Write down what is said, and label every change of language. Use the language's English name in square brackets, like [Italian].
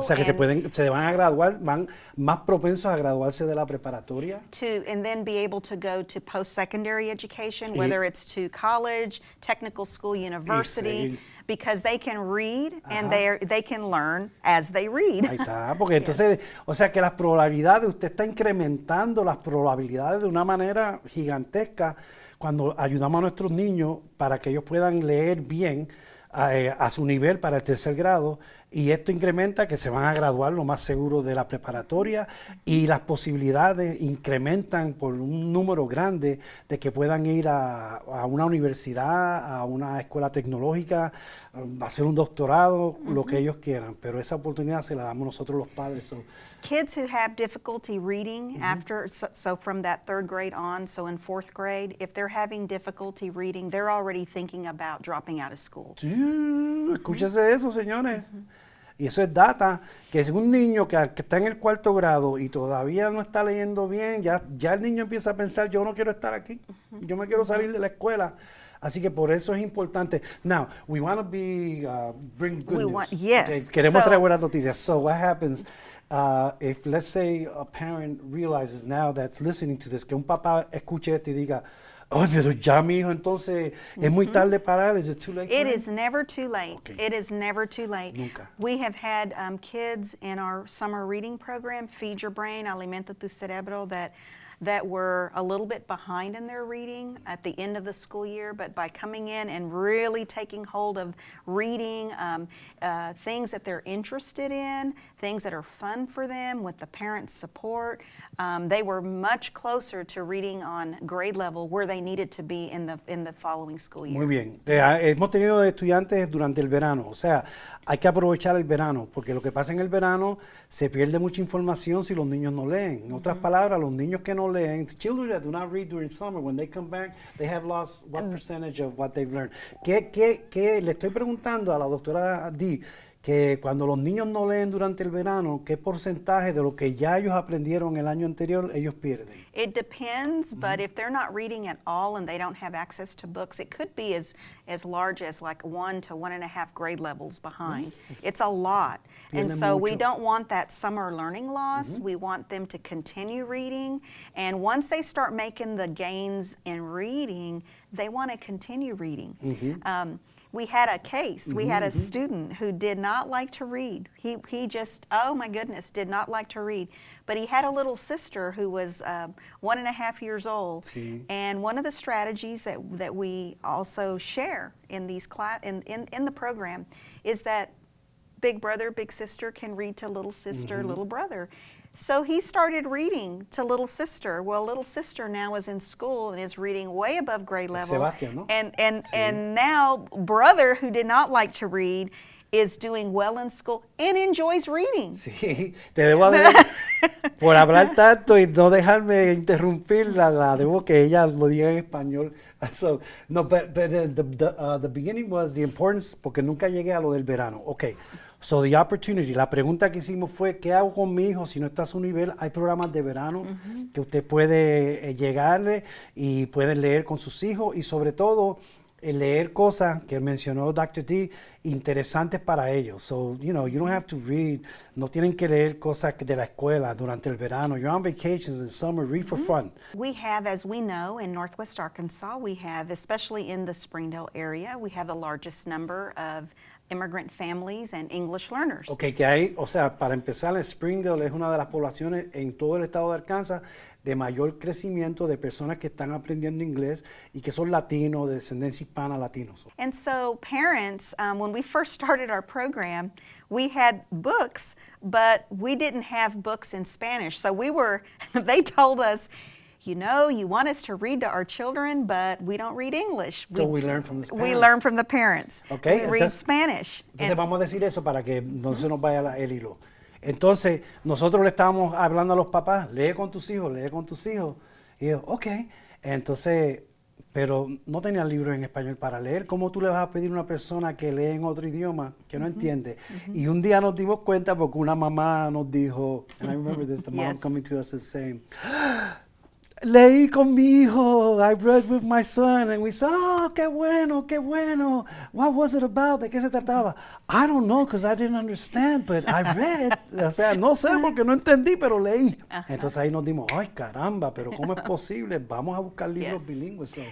[Spanish] O sea, que se van a graduar, van más propensos a graduarse de la preparatoria. [English] And then be able to go to post-secondary education, whether it's to college, technical school, university, because they can read and they can learn as they read. [Spanish] Ahí está, porque entonces, o sea que las probabilidades, usted está incrementando las probabilidades de una manera gigantesca cuando ayudamos a nuestros niños para que ellos puedan leer bien a su nivel para el 3er grado. Y esto incrementa que se van a graduar lo más seguro de la preparatoria y las posibilidades incrementan por un número grande de que puedan ir a una universidad, a una escuela tecnológica, a hacer un doctorado, lo que ellos quieran. Pero esa oportunidad se la damos nosotros los padres. [English] So, kids who have difficulty reading after, so from that 3rd grade on, so in 4th grade, if they're having difficulty reading, they're already thinking about dropping out of school. [Spanish] sí, escúchese eso, señores. Y eso es data, que es un niño que está en el 4º grado y todavía no está leyendo bien, ya el niño empieza a pensar, yo no quiero estar aquí, yo me quiero salir de la escuela. Así que por eso es importante. [English] Now, we want to bring good news. Yes. [Spanish] Okay, queremos traer buenas noticias. [English] So what happens if, let's say, a parent realizes now that's listening to this, [Spanish] que un papá escuche esto y diga, oh, pero ya mi hijo, entonces, ¿es muy tarde para él? [English] Is it too late for It him? is never too late. Okay. It is never too late. [Spanish] Nunca. [English] We have had kids in our summer reading program, Feed Your Brain, Alimenta tu Cerebro, that were a little bit behind in their reading at the end of the school year, but by coming in and really taking hold of reading things that they're interested in, things that are fun for them with the parents' support, they were much closer to reading on grade level where they needed to be in the following school year. [Spanish] Muy bien. Hemos tenido estudiantes durante el verano, o sea, hay que aprovechar el verano, porque lo que pasa en el verano se pierde mucha información si los niños no leen. En otras palabras, los niños que no leen, [English] children that do not read during summer, when they come back, they have lost what percentage of what they've learned. [Spanish] ¿Qué le estoy preguntando a la doctora Dee? Que cuando los niños no leen durante el verano, ¿qué porcentaje de lo que ya ellos aprendieron el año anterior ellos pierden? [English] It depends, but if they're not reading at all and they don't have access to books, it could be as large as like 1 to 1.5 grade levels behind. It's a lot. And so we don't want that summer learning loss. We want them to continue reading. And once they start making the gains in reading, they want to continue reading. We had a case. We had a student who did not like to read. He just, oh my goodness, did not like to read. But he had a little sister who was 1.5 years old. [Spanish] Sí. [English] And one of the strategies that we also share in these in the program is that big brother, big sister can read to little sister, little brother. So he started reading to little sister. Well, little sister now is in school and is reading way above grade level. [Spanish] Sebastián, ¿no? [English] And now brother, who did not like to read, is doing well in school and enjoys reading. [Spanish] Sí, te debo por hablar tanto y no dejarme interrumpirla, la debo que ella lo diga en español. [English] So, no, but the beginning was the importance, [Spanish] porque nunca llegué a lo del verano. [English] Okay. So the opportunity, [Spanish] la pregunta que hicimos fue, ¿qué hago con mi hijo si no está a su nivel? Hay programas de verano que usted puede llegarle y pueden leer con sus hijos y sobre todo leer cosas que mencionó Dr. D, interesantes para ellos. [English] So, you don't have to read, [Spanish] no tienen que leer cosas de la escuela durante el verano. [English] You're on vacations in summer, read for fun. We have, as we know, in Northwest Arkansas, we have, especially in the Springdale area, we have the largest number of immigrant families and English learners. [Spanish] Okay, que hay, o sea, para empezar, Springdale es una de las poblaciones en todo el estado de Arkansas de mayor crecimiento de personas que están aprendiendo inglés y que son latinos, de descendencia hispana, latinos. [English] And so parents, when we first started our program, we had books, but we didn't have books in Spanish. So they told us, you want us to read to our children, but we don't read English. So we learn from the parents. We learn from the parents. Okay, We read Spanish. [Spanish] Entonces vamos a decir eso para que no se nos vaya el hilo. Entonces, nosotros le estábamos hablando a los papás, lee con tus hijos, lee con tus hijos. Y yo, ok. Entonces, pero no tenían libros en español para leer. ¿Cómo tú le vas a pedir a una persona que lee en otro idioma que no entiende? Y un día nos dimos cuenta porque una mamá nos dijo, [English] and I remember this, the mom coming to us and saying, [Spanish] leí con mi hijo, [English] I read with my son, and we said, [Spanish] oh, qué bueno, qué bueno. [English] What was it about? [Spanish] ¿De qué se trataba? [English] I don't know, because I didn't understand, but I read. [Spanish] O sea, no sé porque no entendí, pero leí. Entonces ahí nos dimos, ay, caramba, pero ¿cómo es posible? Vamos a buscar libros bilingües.